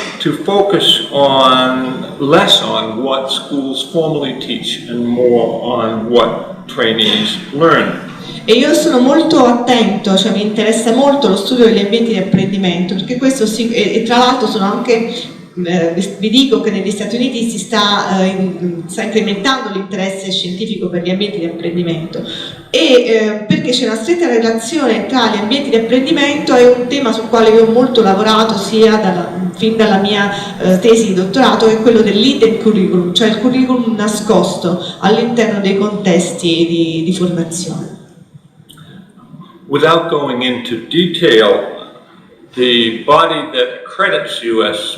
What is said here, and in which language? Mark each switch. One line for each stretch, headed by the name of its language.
English: to focus less on what schools formally teach and more on what trainees learn.
Italian: E io sono molto attento, cioè mi interessa molto lo studio degli ambienti di apprendimento, perché questo e tra l'altro sono anche vi dico che negli Stati Uniti si sta incrementando l'interesse scientifico per gli ambienti di apprendimento e perché c'è una stretta relazione tra gli ambienti di apprendimento e un tema sul quale io ho molto lavorato fin dalla mia tesi di dottorato, che è quello dell'
English: hidden curriculum,
Italian: cioè il curriculum nascosto all'interno dei contesti di formazione.
English: Without going into detail, the body that accredits U.S.